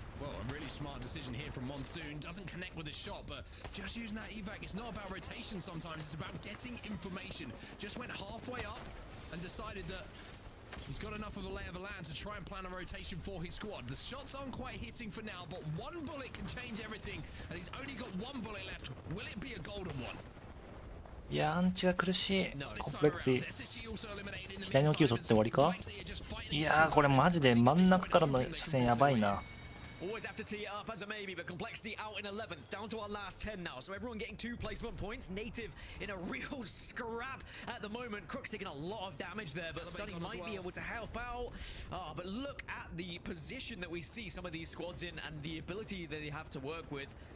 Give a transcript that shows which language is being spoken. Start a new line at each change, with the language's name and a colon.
English: Well, a really smart decision here from Monsoon. Doesn't connect with the shot, but just using that evac, it's not about rotation sometimes, it's about getting information. Just went halfway up and decided that he's got enough of a lay of the land to try and plan a rotation for his squad. The shots aren't quite hitting for now, but 1 bullet can change everything, and he's only got 1 bullet left. Will it be a golden one?
Japanese: いやアンチが苦しい。コンプレックス左のキル取って終わりか。いやーこれマジで真ん中からの車線やばいな。
English: Always have to tee it up as a maybe, but complexity out in 11th, down to our last 10 now. So everyone getting 2 placement points. Native in a real scrap at the moment. Crook's taking a lot of damage there, but Stunning might be able to help out. But look at the position that we see some of these squads in and the ability that they have to work with.